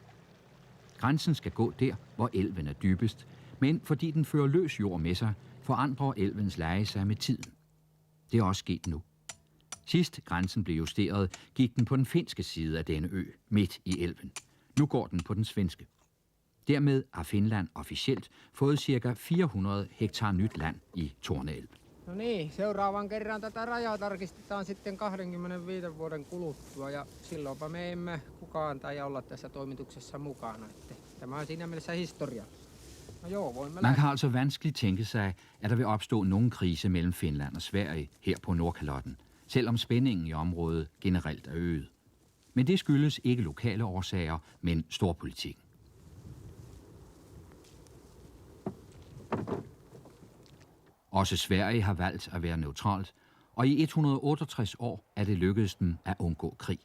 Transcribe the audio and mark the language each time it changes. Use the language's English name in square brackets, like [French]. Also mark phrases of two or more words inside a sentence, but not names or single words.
[Danish] Grænsen skal gå der, hvor elven er dybest, men fordi den fører løs jord med sig, forandrer elvens leje sig med tiden. Det er også sket nu. Sidst grænsen blev justeret, gik den på den finske side af denne ø, midt i elven. Nu går den på den svenske. Dermed har Finland officielt fået ca. 400 hektar nyt land i Torneälven. [Finnish] No niin, seuraavan kerran tätä rajaa tarkistetaan sitten 25 vuoden kuluttua ja silloinpa me emme kukaan tai olla tässä toimituksessa mukana. Että tämä on siinä mielessä historia. No joo, voimme [Danish] Man kan altså vanskeligt tænke sig, at der vil opstå nogen krise mellem Finland og Sverige her på Nordkalotten, selvom spændingen i området generelt er øget. Men det skyldes ikke lokale årsager, men storpolitikken. Også Sverige har valgt at være neutralt, og i 168 år er det lykkedes dem at undgå krig.